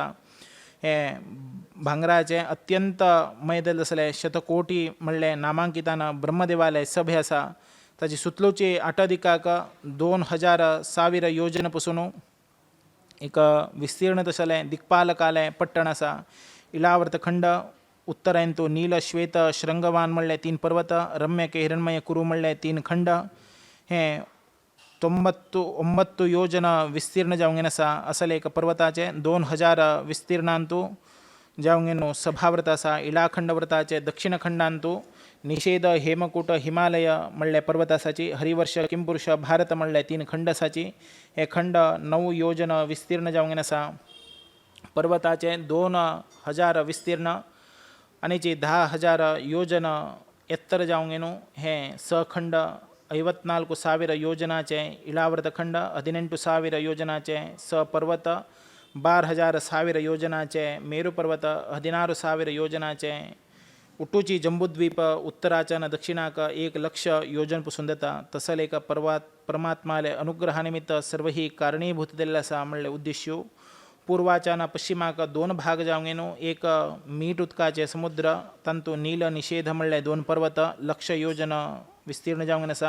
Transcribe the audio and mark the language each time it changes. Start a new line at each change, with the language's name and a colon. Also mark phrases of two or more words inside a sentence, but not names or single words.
Konkani: हे भांगराचे अत्यंत मैदल असले शतकोटी म्हणले नामांकितान ब्रह्मदेवालय सभे आसा. ताची सुतलोची 8 दिकाक 2,000 योजन पसून एक विस्तीर्ण तसलें दिक्पालकालय पट्टण आसा. इलावर्त खंड उत्तरायंतू नील श्वेत श्रृंगवान म्हणले 3 पर्वत, रम्यक हिरण्मय कुरु म्हणले 3 खंड. हे 99 योजन विस्तीर्ण जावंक आसा. असले एक पर्वताचे 2,000 विस्तीर्णांतू जावंक सभाव्रत आसा. इलाखंड व्रताचे दक्षिण खंडांतू निषेध हेमकूट हिमालय म्हणले पर्वत आसाची. हरिवर्ष किंपुरुष भारत म्हणले 3 खंड आसाची. हे खंड 9 योजन विस्तीर्ण जावंक आसा. पर्वताचे 2,000 विस्तीर्ण आनीची 10,000 योजन एत्तर जावंक हे सखंड 54,000 योजनाचे. इलावर्त खंड 18,000 योजनाचे. पर्वत 12,000 योजनाचे. मेरू पर्वत 16,000 योजनाचे. उटूची जंबूद्वीप उत्तराच्यान दक्षिणाक 1,00,000 योजन पसून देता. तसले एक परमात्माले अनुग्रहानिमित्त सर्व ही कारणीभूत दिल्ले आसा म्हणले उद्देश्य. पूर्वाच्यान पश्चिमाक 2 भाग जावंक एक मीठ उदकाचे समुद्र तांतू नील निषेध म्हणले 2 पर्वत 1,00,000 योजन विस्तीर्ण जावंक आसा.